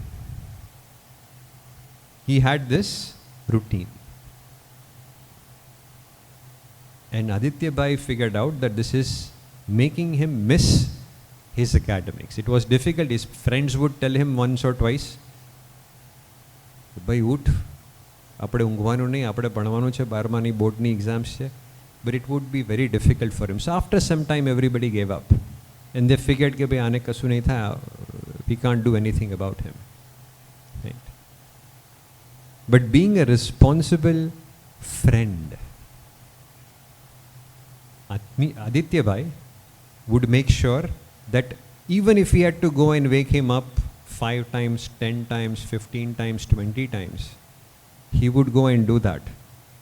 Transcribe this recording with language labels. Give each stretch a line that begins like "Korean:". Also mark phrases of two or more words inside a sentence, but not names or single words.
English: He had this routine. And Aditya Bhai figured out that this is making him miss his academics. It was difficult. His friends would tell him once or twice, "Bhai,
Gujarati: ઉઠ, આપણે ઊંઘવાનું નહીં, આપણે ભણવાનું છે, 12માની બોર્ડની એક્ઝામ્સ છે."
English: But it would be very difficult for him. So after some time, everybody gave up. And they figured
Gujarati: કિ ભાઈ આને કસુ નહીં થા,
English: we can't do anything about him. Right? But being a responsible friend, Aditya Bhai would make sure that even if he had to go and wake him up 5 times, 10 times, 15 times, 20 times, he would go and do that.